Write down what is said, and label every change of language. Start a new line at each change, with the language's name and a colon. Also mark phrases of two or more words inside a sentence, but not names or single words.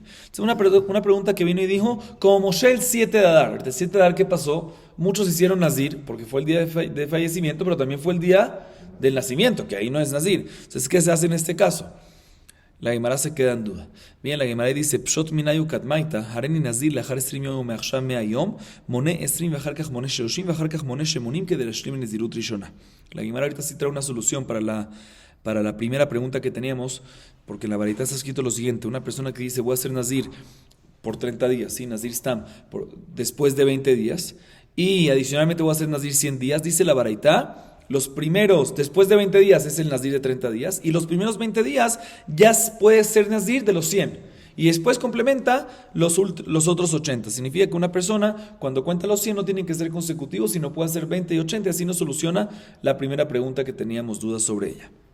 Spanish: Entonces una pregunta que vino y dijo, como Moshe el 7 de Adar, el 7 de Adar, ¿qué pasó? Muchos hicieron nazir porque fue el día de fallecimiento, pero también fue el día del nacimiento, que ahí no es nazir. Entonces, ¿qué se hace en este caso? La Gemara se queda en duda. Bien, la Gemara dice,
Aramaic: פשוט מיניה דתניא,
Hebrew: הריני נזיר לאחר עשרים יום מעכשיו מאה יום, מונה עשרים ואחר כך מונה שלשים ואחר כך מונה שמונים כדי להשלים נזירות ראשונה.
Spanish: La Gemara ahorita sí trae una solución para la primera pregunta que teníamos, porque en la varita está escrito lo siguiente, una persona que dice, voy a hacer nazir por 30 días, sí,
Hebrew: נזיר סתם,
Spanish: después de 20 días, y adicionalmente voy a hacer nazir 100 días, dice la varita, los primeros, después de 20 días es el nazir de 30 días y los primeros 20 días ya puede ser nazir de los 100 y después complementa los otros 80. Significa que una persona cuando cuenta los 100 no tienen que ser consecutivos, sino puede ser 20 y 80 y así nos soluciona la primera pregunta que teníamos dudas sobre ella.